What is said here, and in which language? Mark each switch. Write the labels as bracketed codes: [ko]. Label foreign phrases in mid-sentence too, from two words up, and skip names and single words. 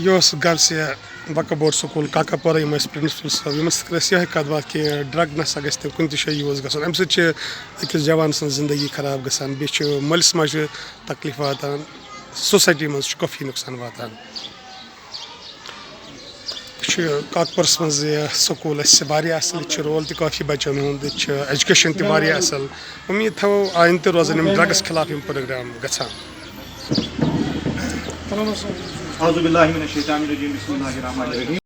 [ks] یہِ اوس گرسہِ وقف بورڈ سکوٗل کاکاپورہ یِم ٲسۍ پرنسپل صٲب یِمن سۭتۍ ٲسۍ یِہے کتھ باتھ کہِ ڈرگ نسا گژھِ نہٕ کُنہِ تہِ جایہِ یوٗز گژھُن اَمہِ سۭتۍ چھِ أکِس جوان سٕنٛز زندگی خراب گژھان بیٚیہِ چھُ مٲلِس ماجہِ تکلیٖف واتان سوسایٹی منٛز چھُ کٲفی نۄقصان واتان یہِ چھُ کاکپورس منٛز یہِ سکوٗل اَسہِ واریاہ اَصٕل ییٚتہِ چھُ رول تہِ کٲفی بچن ہُنٛد ییٚتہِ چھُ ایجوکیشن تہِ واریاہ اَصٕل اُمید تھاوو آیندٕ تہِ روزن یِم ڈرگس خِلاف یِم پروگرام گژھان [ar] اعوذ باللہ من الشیطان الرجیم بسم اللہ الرحمن الرحیم